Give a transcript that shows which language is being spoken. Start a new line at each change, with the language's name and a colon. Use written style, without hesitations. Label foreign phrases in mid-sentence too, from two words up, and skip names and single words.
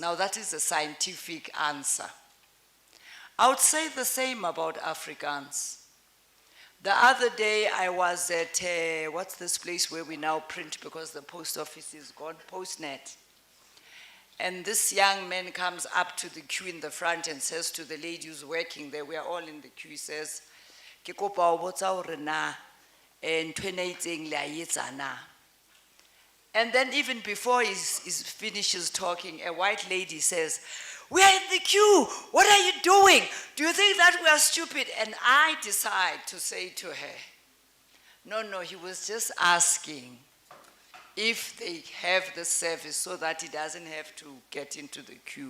English: Now that is a scientific answer. I would say the same about Afrikaans. The other day I was at, what's this place where we now print because the post office is gone, Postnet. And this young man comes up to the queue in the front and says to the lady who's working there, we are all in the queue, he says,
Southern Sotho: "Ke kopa ho botsa hore na ntho ena e itseng le a e etsa na?"
English: And then even before he finishes talking, a white lady says, "We are in the queue. What are you doing? Do you think that we are stupid?" And I decide to say to her, no, he was just asking if they have the service so that he doesn't have to get into the queue.